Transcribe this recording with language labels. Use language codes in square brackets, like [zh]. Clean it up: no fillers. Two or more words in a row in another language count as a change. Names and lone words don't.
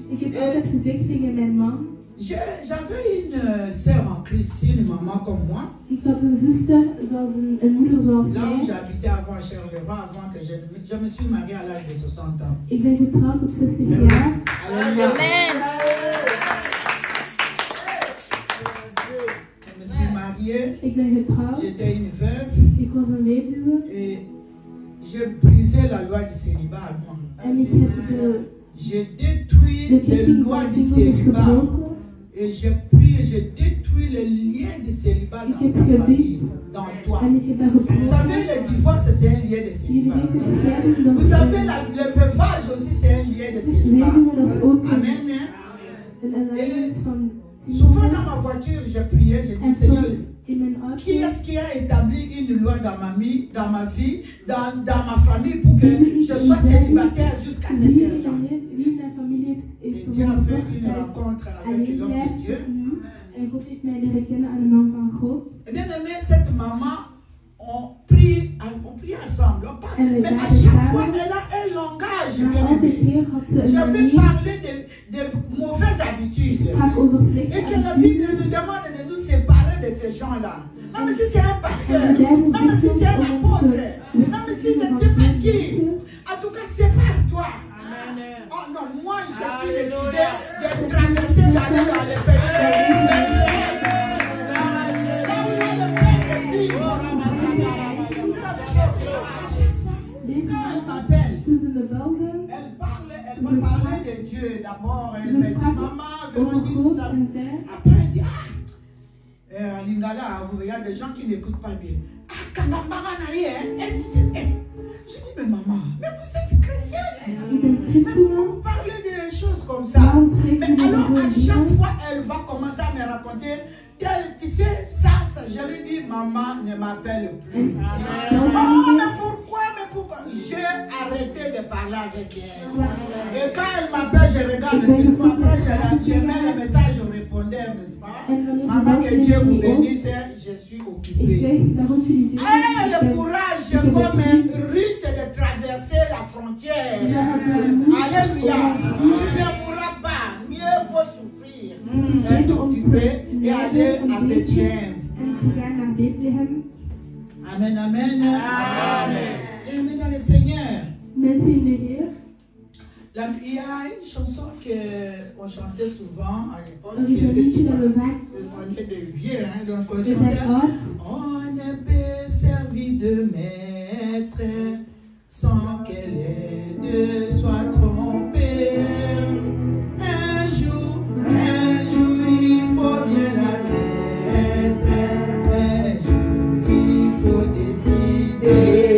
[nl] Ik heb altijd gezegd tegen mijn man, [fr] j'avais une sœur en Christ, une maman comme moi. [nl] ik had een zuster, zoals een moeder zoals [fr] Là où [nl] mij. [fr] j'habitais avant à Charleroi, avant que je me suis mariée à l'âge de 60 ans. [nl] Ik ben getrouwd op 60 jaar. [fr] Alléluia. Je me suis mariée, [nl] Ik ben getrouwd. [fr] j'étais une veuve [nl] Ik was een weduwe. [fr] et j'ai brisé la loi du célibat à moi. [nl] En ik heb [fr] J'ai détruit [nl] de [fr] les [nl] ketting [fr] lois [nl] van [fr] du [nl] singles [fr] célibat [nl] gebroken. [fr] et j'ai pris et j'ai détruit les liens du célibat [nl] Ik [fr] dans [nl] heb [fr] ta famille, [nl] gebied [fr] dans toi. [nl] en ik heb dat [fr] Vous savez, [nl] gebroken. [fr] le divorce, c'est un lien de [nl] Jullie [fr] célibat. [nl] weten, scheiding, dat [fr] Vous [nl] is [fr] savez, le veuvage aussi, c'est un lien de célibat. [nl] weduwe, dat is ook [fr] Amen. Hein? [nl] een alliance van [fr] Souvent [nl] singles. [fr] dans ma voiture, je priais, je [nl] En [fr] dis, Seigneur, [nl] soms in mijn [fr] qui [nl] auto. [fr] est-ce qui a établi une loi dans ma vie, dans ma famille, pour que je sois célibataire jusqu'à cette heure-là? [nl] Wie in mijn familie [fr] Et [nl] heeft [fr] Dieu a [nl] ervoor [fr] fait [nl] gezorgd [fr] une [nl] dat ik [fr] rencontre avec [nl] alleen [fr] l'homme de [nl] blijf [fr] Dieu. [nl] nu. En God heeft mij leren kennen aan de man van God. [fr] Et bien aimé, cette maman, on prie ensemble. Mais à chaque fois, elle a un langage. [nl] Maar [fr] Bien [nl] elke [fr] aimé. [nl] keer had ze een [fr] Je vais [nl] manier, [fr] parler de mauvaises habitudes. [nl] sprak over slechte [fr] Et que la Bible [nl] habitudes. [fr] nous demande de nous séparer de ces gens-là. Même si c'est un pasteur, même si c'est un apôtre, même si je ne sais pas qui. En tout cas, sépare-toi. Oh non, moi, je suis décidé de traverser d'aller dans les pays. Là où il y a le Père de Dieu. Quand elle m'appelle, [nl] Toen ze me belde, [fr] elle va parler de Dieu d'abord. Elle me [nl] ze [fr] dit, [nl] sprak [fr] maman, [nl] over [fr] Véronique, [nl] God [fr] ça. [nl] en zei, [fr] Après, elle dit, à Lingala, il y a des gens qui n'écoutent pas bien. Ah, Kanambara n'a rien. Elle dit, je dis, mais maman, mais vous êtes chrétienne. [nl] ik ben [fr] Mais [nl] christen, [fr] comment vous parlez des choses comme ça? [nl] waarom spreek [fr] Mais [nl] je [fr] alors, à [nl] over [fr] chaque [nl] zo'n [fr] fois, elle va commencer à me raconter tu sais, ça, je lui dis, maman ne m'appelle plus. Oh, mais pourquoi? J'ai arrêté de parler avec elle. Et quand elle m'appelle, je regarde le téléphone. Après, je mets le message, je répondais, n'est-ce pas? Maman, que Dieu vous bénisse, je suis [nl] Ik [fr] occupée. [nl] zeg, dat God jullie zegt. [fr] Aie le courage comme Ruth de traverser la frontière. Alléluia. Tu ne mourras pas. Mieux vaut souffrir. Être occupé et aller à Bethléem. Amen, amen. Amen. Et dans le Seigneur. [nl] Mensen in de Heer. [fr] Il y a une chanson qu'on chantait souvent à l'époque. [nl] Er is een liedje dat we vaak [fr] On est des vieux, hein, donc on [nl] we zijn [fr] chantait. [nl] oud. [fr] On ne peut servir de maître sans qu'elle aide soit trompée. Un jour, il faut bien la mettre. Un jour, il faut décider.